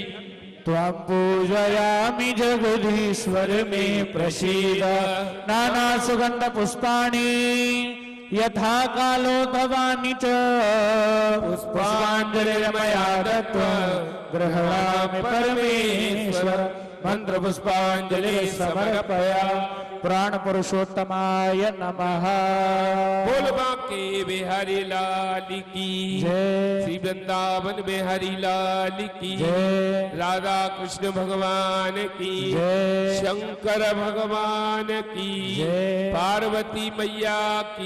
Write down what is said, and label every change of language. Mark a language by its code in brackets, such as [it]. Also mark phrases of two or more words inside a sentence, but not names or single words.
[sa] त्वां पूजयामि जगदीश्वर मे प्रसीद नानासुगन्धपुष्पाणि यथा कालो तवानि च पुष्पाञ्जलिर्मया दत्त्वा गृह्णामि परमेश्वर मंत्रपुष्पाञ्जलिः समर्पयामि प्राण पुरुषोत्तमाय नमः। [hi] बोल बांके बिहारी लाल की जय। श्री वृंदावन बिहारी लाल की जय। राधा कृष्ण भगवान की जय। शंकर भगवान की जय। पार्वती मैया की